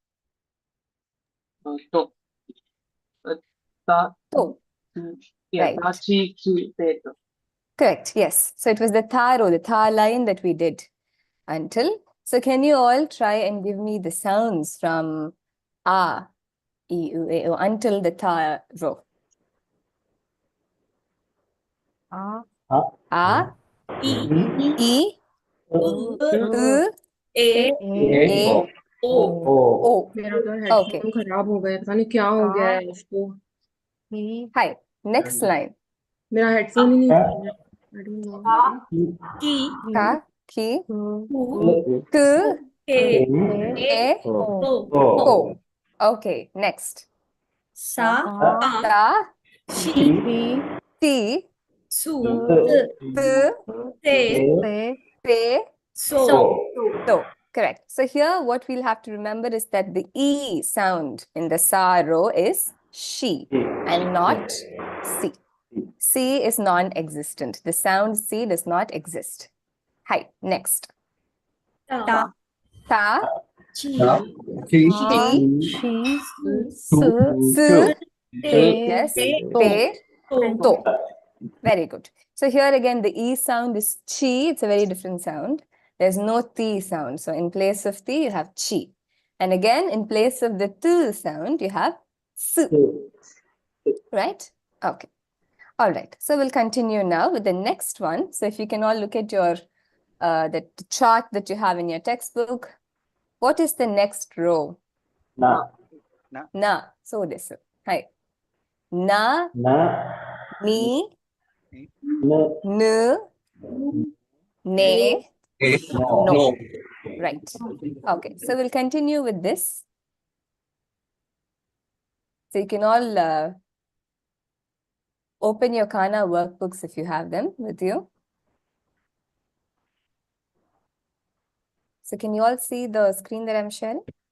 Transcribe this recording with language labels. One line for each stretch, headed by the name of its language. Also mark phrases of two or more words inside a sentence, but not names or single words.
Japanese: To. Ta. To.
English: Yeah, Right.
Japanese: tachi, ki, te.
English: Correct, yes. So it was the tha row, the tha line that we did until. So can you all try and give me the sounds from a, e, u, e, o until the tha row?
Japanese: A, e, u, e, o.
Hindi: मेरा तो
English: Okay.
Hindi: हेडफोन खराब हो गया, पता नहीं क्या हो गया है इसको।
English: Hi. Next line.
Hindi: मेरा हेडफोन ही नहीं चल रहा।
English: I don't know.
Japanese: Ka, ki, Ku, ku, ke, e, ko.
English: Okay. Next.
Japanese: sa, Ta, shi, ti, su, tu, te, te, so.
English: to. Correct. So here what we'll have to remember is that the E sound in the sa row is she and not si. C is non-existent. The sound C does not exist. Hi, next.
Japanese: Ta, Ta, chi, chi, su, su, te,
English: yes,
Japanese: te, te,
English: to. Very good. So here again, the E sound is chi. It's a very different sound. There's no ti sound. So in place of ti, you have chi. And again, in place of the tu sound, you have su. Right? Okay. All right. So we'll continue now with the next one. So if you can all look at your the chart that you have in your textbook. What is the next row?
Japanese: Na.
English: Na. So this.
Japanese: Hi. Na, ni, nu, ne,
English: no. Right. Okay. So we'll continue with this. So you can all open your Kana workbooks if you have them with you. So can you all see the screen that I'm sharing?